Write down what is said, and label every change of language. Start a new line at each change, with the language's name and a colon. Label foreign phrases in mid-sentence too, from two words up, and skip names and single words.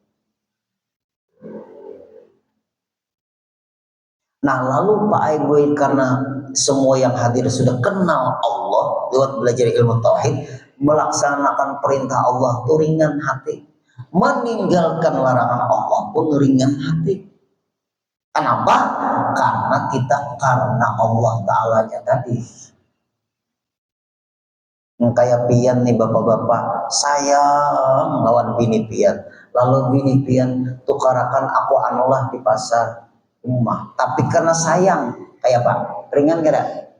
Indonesian: Nah lalu Pak Ibu, karena semua yang hadir sudah kenal Allah lewat belajar ilmu tauhid, melaksanakan perintah Allah itu ringan hati, meninggalkan larangan Allah pun ringan hati. Kenapa? Karena Allah Ta'ala-nya tadi.
Banjar: Kayak pian nih bapak-bapak, sayang lawan bini pian, lalu bini pian tukarakan aku anulah di pasar rumah, tapi karena sayang kayak Pak ringan gak?